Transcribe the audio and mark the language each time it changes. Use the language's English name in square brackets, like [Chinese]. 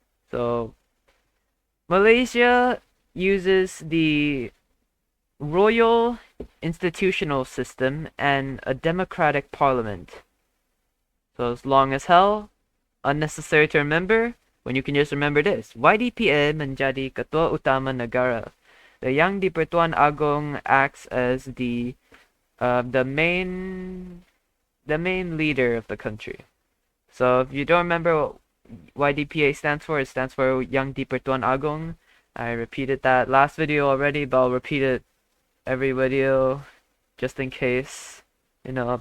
[English] So, Malaysia uses the royal institutional system and a democratic parliament. So as long as hell, unnecessary to remember, when you can just remember this. [Malay] YDPA menjadi ketua utama negara. [English] The Yang di-Pertuan Agong acts as the main leader of the country. So if you don't remember what YDPA stands for, it stands for Yang di-Pertuan Agong. I repeated that last video already, but I'll repeat it every video just in case, you know.